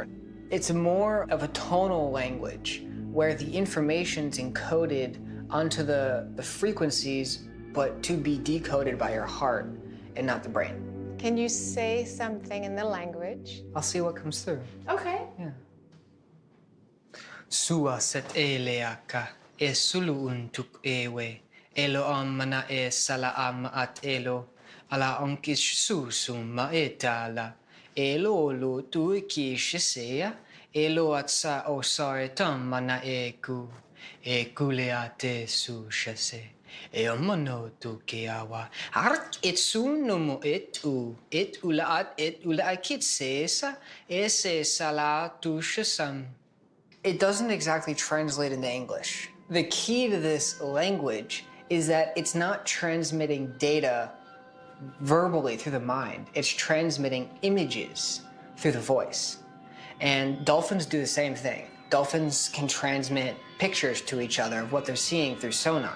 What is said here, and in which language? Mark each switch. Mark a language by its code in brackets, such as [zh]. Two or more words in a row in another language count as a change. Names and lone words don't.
[en] It's more of a tonal language, where the information's encoded onto the frequencies, but to be decoded by your heart and not the brain. Can you say something in the language? I'll see what comes through. Okay. Yeah. Sua set eleaka e suluun tuk ewe elo amana e sala ama at elo ala onkish susum ma etala elo lo tu kishisea elo at sa osare tam mana eku e kuleate su shase e omano tu keawa ark et sunumu et ulaat et ulaakit sesa e se sala tu shasam. It doesn't exactly translate into English. The key to this language is that it's not transmitting data verbally through the mind. It's transmitting images through the voice. And dolphins do the same thing. Dolphins can transmit pictures to each other of what they're seeing through sonar.